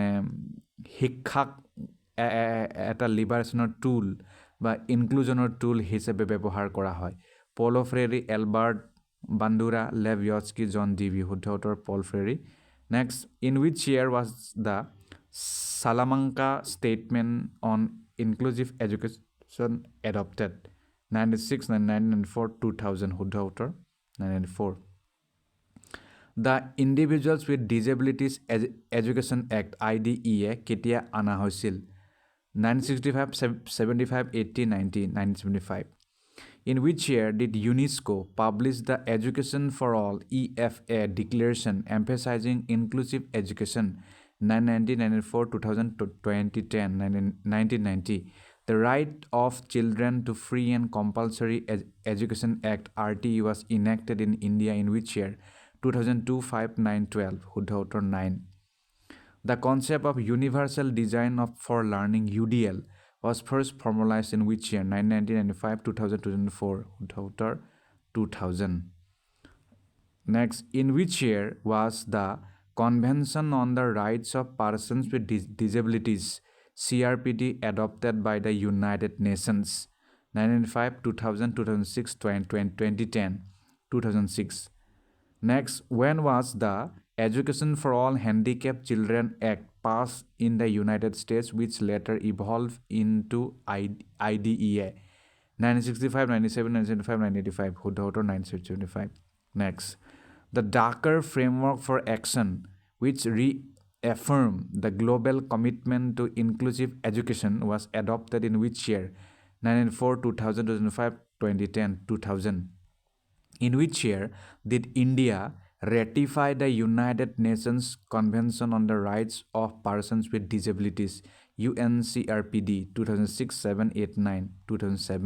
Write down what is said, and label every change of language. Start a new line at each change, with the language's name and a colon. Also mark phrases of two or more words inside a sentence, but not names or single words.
Assamese: শিক্ষাক এটা লিবাৰেশ্যনৰ টুল বা ইনক্লুজনৰ টুল হিচাপে ব্যৱহাৰ কৰা হয় পল ফ্ৰেৰী এলবাৰ্ট বান্দুৰা লেভ য়স্কি জন ডিভি শুদ্ধ উত্তৰ পল ফ্ৰেৰী
English: Next in which year was the Salamanca Statement on Inclusive Education adopted
Assamese: 96, 1994, 2000 শুদ্ধ উত্তৰ 1994
English: The Individuals with Disabilities Education Act IDEA
Assamese: কেতিয়া আনা হৈছিল
English: 1965, 75, 80, 90, 1975 In which year did UNESCO publish the Education for All EFA Declaration emphasizing inclusive education 1994, 2000, 2010, 1990 The Right of Children to Free and Compulsory Education Act RTE was enacted in India in which year 2002, 5, 9, 12
Assamese: শুদ্ধ উত্তৰ
English: 9 The concept of Universal Design for Learning UDL was first formalized in which year 1995, 2000, 2004
Assamese: শুদ্ধ উত্তৰ
English: 2000 Next, in which year was the Convention on the Rights of Persons with Disabilities CRPD adopted by the United Nations 1995, 2000, 2006, 2010, 2006 Next, when was the Education for All Handicapped Children Act passed in the United States, which later evolved into IDEA? 1965, 97, 1975, 1985.
Assamese: শুদ্ধ উত্তৰ 1975.
English: Next, the Dhaka Framework for Action, which reaffirmed the global commitment to inclusive education, was adopted in which year? 1994, 2000, 2005, 2010, 2000. In which year did India ratify the United Nations Convention on the Rights of Persons with Disabilities, UNCRPD, 2006, 7, 8, 9, 2007?